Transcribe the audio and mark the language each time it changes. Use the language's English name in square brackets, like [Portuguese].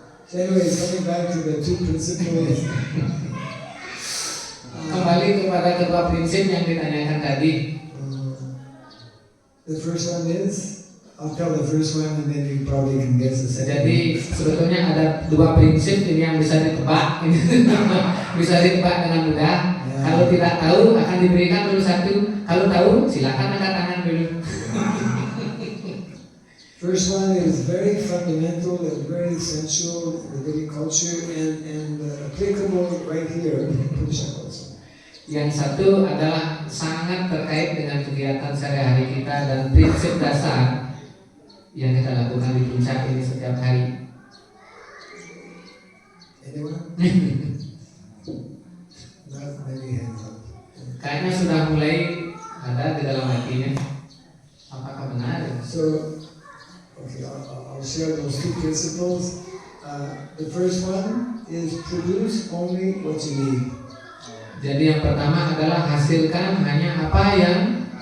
[English] So anyway, coming back to the two principles. [Indonesian] Kembali kepada kedua prinsip yang ditanyakan tadi. [English] The first one is, I'll tell the first one and then you probably can guess the second. [Indonesian] Jadi sebetulnya ada dua prinsip ini yang bisa ditebak, bisa ditebak dengan mudah. Ya. Kalau tidak tahu akan diberikan dulu satu. Kalau tahu silakan angkat tangan dulu. [English] First one is very fundamental and very essential in the Vedic culture and applicable right here in Purushaka also. [Indonesian] Yang satu adalah sangat terkait dengan kegiatan sehari-hari kita dan prinsip dasar yang kita lakukan di puncak ini setiap hari. [English] Anyone? Not many hands up. [Indonesian] Kayaknya sudah mulai ada di dalam hatinya. Apakah benar? [English] So, okay, I'll share those two principles. The first one is produce only what you need. [Indonesian] Jadi yang pertama adalah hasilkan hanya apa yang